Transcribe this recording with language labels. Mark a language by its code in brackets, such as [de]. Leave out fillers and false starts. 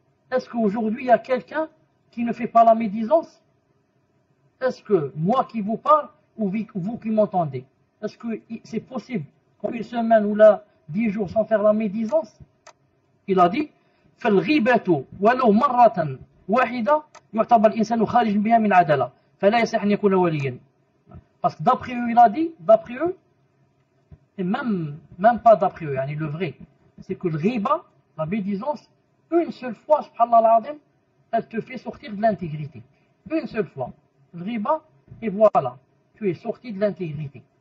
[fr] Est-ce qu'aujourd'hui il y a quelqu'un qui ne fait pas la médisance? Est-ce que moi qui vous parle ou vous qui m'entendez, est-ce que c'est possible qu'en une semaine ou là 10 jours sans faire la médisance? Il a dit [ar] فالغيبة ولو مرة واحدة يعتبر الإنسان خارج بها من عدالة فلا يصح أن يكون وليا. [fr] Parce que d'après eux, il a dit, et même pas d'après eux, le vrai, c'est que le riba, la médisance, une seule fois, subhanallah al-azim, elle te fait sortir de l'intégrité. Une seule fois. Le riba, et voilà, tu es sorti de l'intégrité.